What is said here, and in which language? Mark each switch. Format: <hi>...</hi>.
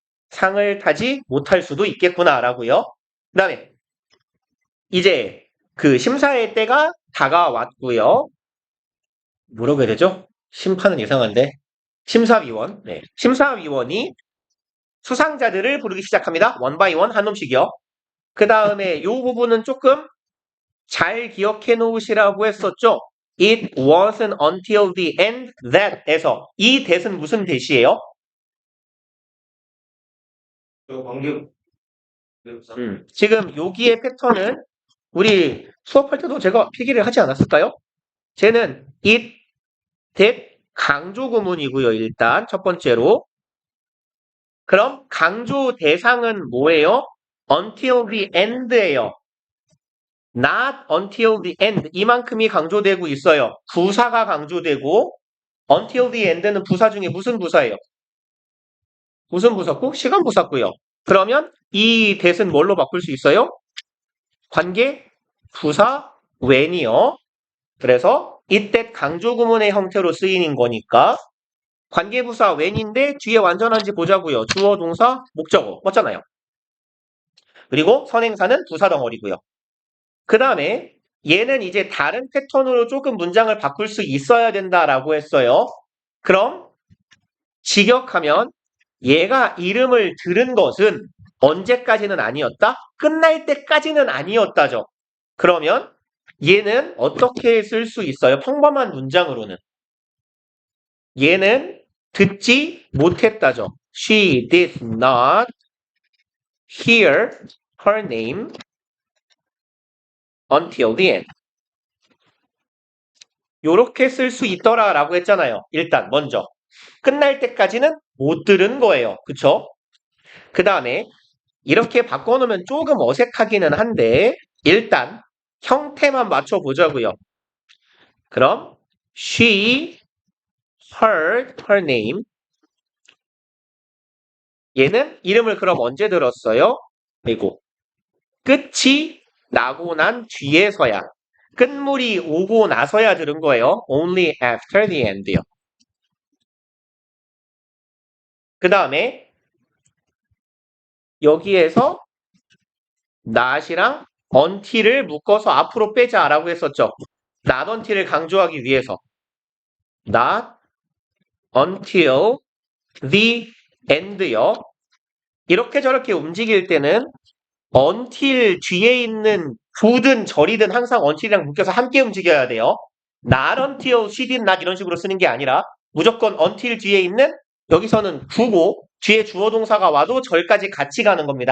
<ko>상을 타지 못할 수도 있겠구나라고요. 그 다음에 이제 그 심사의 때가 다가왔고요. 뭐라고 해야 되죠? 심판은 이상한데. 심사위원. 네. 심사위원이 수상자들을 부르기 시작합니다. 원 바이 원 한 놈씩이요. 그 다음에 요 부분은 조금 잘 기억해 놓으시라고 했었죠. It wasn't until the end that 에서 이 that은 무슨 that이에요? 관계, 지금 여기의 패턴은 우리 수업할 때도 제가 필기를 하지 않았을까요? 쟤는 it, that 강조 구문이고요. 일단 첫 번째로. 그럼 강조 대상은 뭐예요? until the end예요. not until the end 이만큼이 강조되고 있어요. 부사가 강조되고 until the end는 부사 중에 무슨 부사예요? 무슨 부사고? 시간 부사고요. 그러면 이 that은 뭘로 바꿀 수 있어요? 관계 부사 when이요. 그래서 이때 강조 구문의 형태로 쓰이는 거니까 관계부사 when인데 뒤에 완전한지 보자고요. 주어, 동사, 목적어 맞잖아요. 그리고 선행사는 부사 덩어리고요. 그 다음에 얘는 이제 다른 패턴으로 조금 문장을 바꿀 수 있어야 된다라고 했어요. 그럼 직역하면 얘가 이름을 들은 것은 언제까지는 아니었다? 끝날 때까지는 아니었다죠. 그러면 얘는 어떻게 쓸 수 있어요? 평범한 문장으로는. 얘는 듣지 못했다죠.</ko> <en>She did not hear her name until the end.</en> <ko>요렇게 쓸 수 있더라라고 했잖아요. 일단 먼저. 끝날 때까지는 못 들은 거예요. 그쵸? 그 다음에 이렇게 바꿔놓으면 조금 어색하기는 한데 일단 형태만 맞춰보자고요.</ko> <en>그럼 she heard her name.</en> <ko>얘는 이름을 그럼 언제 들었어요? 그리고 끝이 나고 난 뒤에서야. 끝물이 오고 나서야 들은 거예요.</ko> <en>Only after the end요.</en> <ko>그 다음에 여기에서 not이랑 until을 묶어서 앞으로 빼자라고 했었죠. not until을 강조하기 위해서 not until the end 요. 이렇게 저렇게 움직일 때는 until 뒤에 있는 부든 절이든 항상 until이랑 묶여서 함께 움직여야 돼요. not until she did not 이런 식으로 쓰는 게 아니라 무조건 until 뒤에 있는 여기서는 부고 뒤에 주어 동사가 와도 절까지 같이 가는 겁니다.</ko>